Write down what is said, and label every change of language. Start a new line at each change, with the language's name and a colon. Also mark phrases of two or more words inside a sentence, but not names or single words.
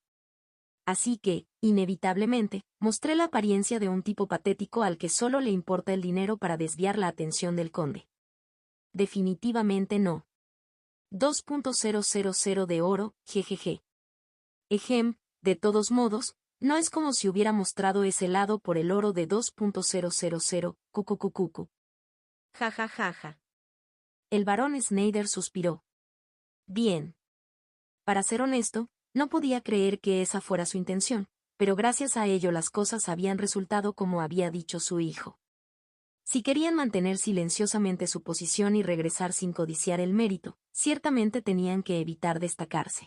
Spanish: Así que, inevitablemente, mostré la apariencia de un tipo patético al que solo le importa el dinero para desviar la atención del conde. Definitivamente no. 2.000 de oro, jejeje. Ejem, de todos modos, no es como si hubiera mostrado ese lado por el oro de 2.000, cucucucucu. Ja ja ja ja. El barón Schneider suspiró. Bien. Para ser honesto, no podía creer que esa fuera su intención, pero gracias a ello las cosas habían resultado como había dicho su hijo. Si querían mantener silenciosamente su posición y regresar sin codiciar el mérito, ciertamente tenían que evitar destacarse.